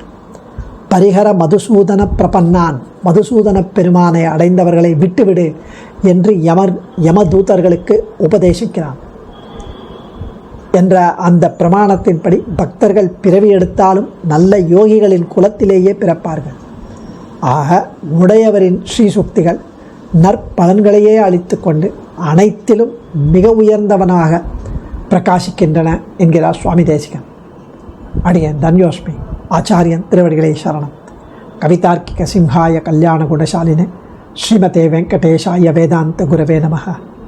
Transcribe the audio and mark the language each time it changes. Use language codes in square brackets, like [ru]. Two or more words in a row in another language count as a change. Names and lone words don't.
[sa] परिहर मधुसूदन प्रपन्नान्, [ta] மதுசூதன பெருமானை அடைந்தவர்களை விட்டுவிடு என்று யமதூதர்களுக்கு உபதேசிக்கிறான் என்ற அந்த பிரமாணத்தின்படி பக்தர்கள் பிறவி எடுத்தாலும் நல்ல யோகிகளின் குலத்திலேயே பிறப்பார்கள். ஆக உடையவரின் ஸ்ரீசுக்திகள் நற்பலன்களையே அளித்து கொண்டு அனைத்திலும் மிக உயர்ந்தவனாக பிரகாசிக்கின்றன என்கிறார் சுவாமி தேசிகன். அடியேன் தன்யோஸ்மி ஆச்சாரியன் திருவடிகளே சரணம். [sa] कवितार्किक सिंहाय कल्याण गुणशालिने श्रीमते वेङ्कटेशाय वेदान्त गुरवे नमः.